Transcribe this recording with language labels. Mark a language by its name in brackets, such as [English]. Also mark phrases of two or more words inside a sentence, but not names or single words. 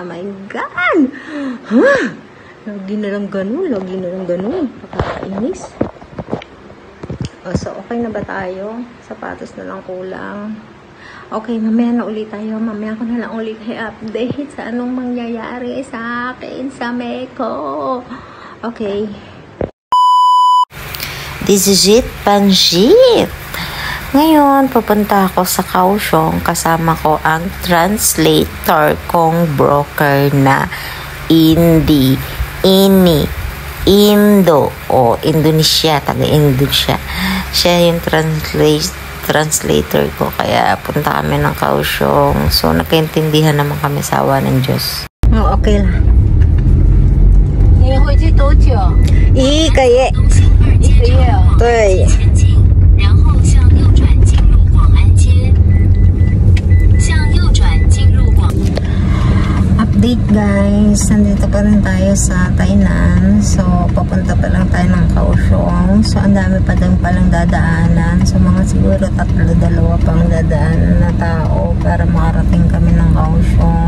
[English] My God! [Filipino] Huh? Lagi na lang ganun. Nakakainis. So, okay na ba tayo? Sapatos na lang kulang. Okay, mamaya na ulit tayo. Mamaya ko na lang ulit i-update sa anong mangyayari sa akin sa Meko. Okay. [English] This is it, Panjit. [Filipino] Ngayon, pupunta ako sa Kaohsiung. Kasama ko ang translator kong broker na Indo o Indonesia, taga-Indonesia. Siya yung translator ko. Kaya punta kami ng Kaohsiung. So, nagkaintindihan naman kami sa awa ng Diyos. Oh, okay lang. [Chinese] 你回去多久？1个月。？1个月哦。对。然后向右转进入广安街。向右转进入广。 [English] Update guys, [Filipino] nandito pa rin tayo sa Tainan. So, papunta pa lang tayo ng Kaohsiung. So, ang dami pa din palang dadaanan. So, mga siguro 2 pang dadaanan na tao para makarating kami ng Kaohsiung.